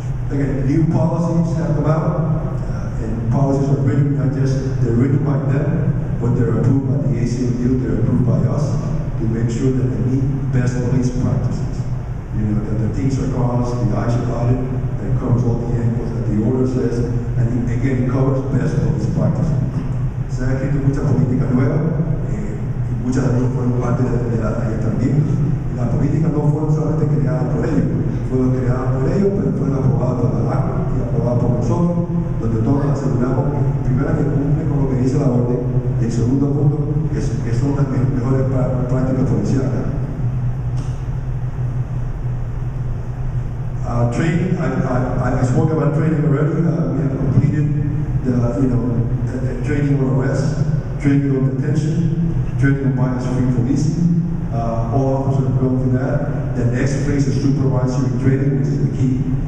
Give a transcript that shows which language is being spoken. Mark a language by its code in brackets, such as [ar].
[en] Again, new policies have come out, and policies are written, not just, they're written by them, but they're approved by the ACLU, they're approved by us, to make sure that they meet best police practices. That the T's are crossed, the I's are dotted, that it covers all the angles that the order says, and again, it covers best police practices. [es] Se ha escrito mucha política nueva, y muchas de ellas fueron parte de los ayuntamientos. La política no fue solamente creada por ellos, fueron creadas por ellos, pero fueron aprobadas por la ACLU y aprobadas por nosotros, donde todos aseguramos que, primero, que cumple con lo que dice la orden, y el segundo punto, que son las mejores prácticas policiales. [en] Training, I spoke about training already. We have completed the training on arrest, training on detention, training on bias-free policing. All officers are going through that. The next phase is supervisory training, which is the key.